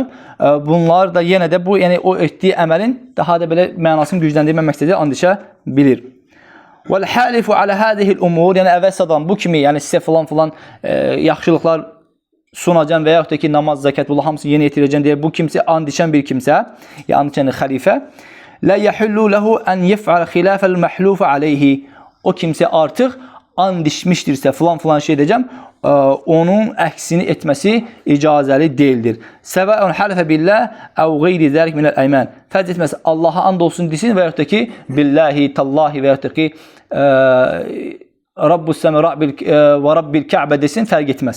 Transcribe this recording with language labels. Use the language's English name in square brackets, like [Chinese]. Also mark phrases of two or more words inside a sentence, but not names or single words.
[Azerbaijani] Bunlar da yenə də bu, yəni o etdiyi əməlin daha da belə mənasını gücləndirmə məqsədi and içə bilir. [Arabic] والحالف على هذه الأمور, [Azerbaijani] yəni əvvəl bu kimi, yəni sizə filan yaxşılıqlar sunacam və yaxud da ki, namaz, zəkat, bunlar hamısı yeni yetirəcəm deyə bu kimsə and içən bir kimsə, ya and içən xəlifə, [Arabic] لا يحل له أن يفعل خلاف المحلوف عليه. [Azerbaijani] O kimsə artıq and içmişdirsə, filan şey edəcəm, onun əksini etməsi icazəli deyildir. [Arabic] سواء حلف بالله أو غير ذلك من الأيمان. [Azerbaijani] Fərq etməz, Allaha and olsun desin və yaxud da ki, [Arabic] بالله تالله [Azerbaijani] və yaxud da ki, [Arabic] رب السماء ورب الكعبة [Azerbaijani] desin, fərq etməz.